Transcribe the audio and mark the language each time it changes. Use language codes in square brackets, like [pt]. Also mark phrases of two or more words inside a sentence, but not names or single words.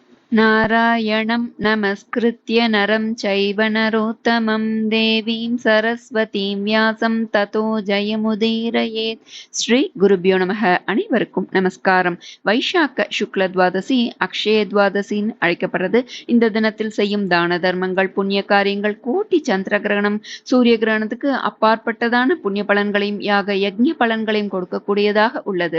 [sa] नारायणं नमस्कृत्य नरं चैव नरोत्तमं देवीं सरस्वतीं व्यासं ततो जयमुदीरयेत्. श्री गुरुभ्यो नमः. [ta] அனைவருக்கும் நமஸ்காரம். வைசாக்க சுக்ல துவாதசி அக்ஷய துவாதசின்னு அழைக்கப்படுறது. இந்த தினத்தில் செய்யும் தான தர்மங்கள், புண்ணிய காரியங்கள், கோட்டி சந்திர கிரகணம், சூரிய கிரகணத்துக்கு அப்பாற்பட்டதான புண்ணிய பலன்களையும் யாக யஜ்ஞ பலன்களையும் கொடுக்கக்கூடியதாக உள்ளது.